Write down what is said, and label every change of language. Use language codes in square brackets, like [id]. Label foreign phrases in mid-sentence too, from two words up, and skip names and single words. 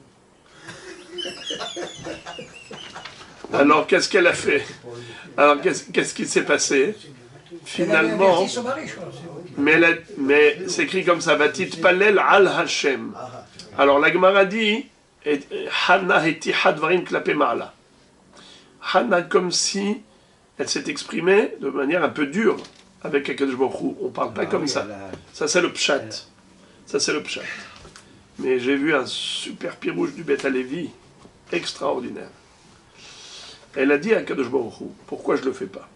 [fr] Alors, qu'est-ce qu'elle a fait? Alors, qu'est-ce qui s'est passé? Finalement, Elle a son mari, je crois. mais c'est écrit comme ça, [he] ותתפלל על השם. [fr] Alors, la Gemara dit, [he] חנה הטיחה דברים כלפי מעלה. [fr] Hana, comme si elle s'est exprimée de manière un peu dure avec [he] הקדוש ברוך הוא. [fr] On ne parle pas comme ça. Ça, c'est le pshat. Ça, c'est le pshat. Mais j'ai vu un super pirouche du Beth Alevi, extraordinaire. Elle a dit à [he] הקדוש ברוך הוא, [fr] pourquoi je ne le fais pas?